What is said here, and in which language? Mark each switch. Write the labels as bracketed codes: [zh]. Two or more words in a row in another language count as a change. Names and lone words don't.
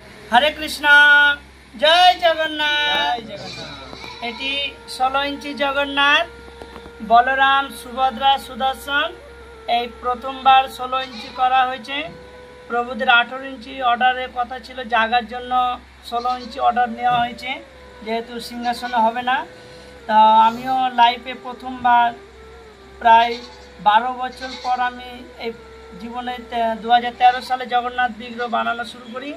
[hi] हरे कृष्णा जय जगन्नाथ। [bn] এটি 16 ইঞ্চি জগন্নাথ বলরাম সুভদ্রা সুদর্শন এই প্রথমবার 16 ইঞ্চি করা হয়েছে। প্রভুদের 18 ইঞ্চি অর্ডারের কথা ছিল, জায়গার জন্য 16 ইঞ্চি অর্ডার নেওয়া হয়েছে, যেহেতু সিংহাসনে হবে না। তা আমিও লাইফে প্রথমবার প্রায় 12 বছর পর আমি এই জীবনে 2013 সালে জগন্নাথ বিগ্রহ বানানো শুরু করি।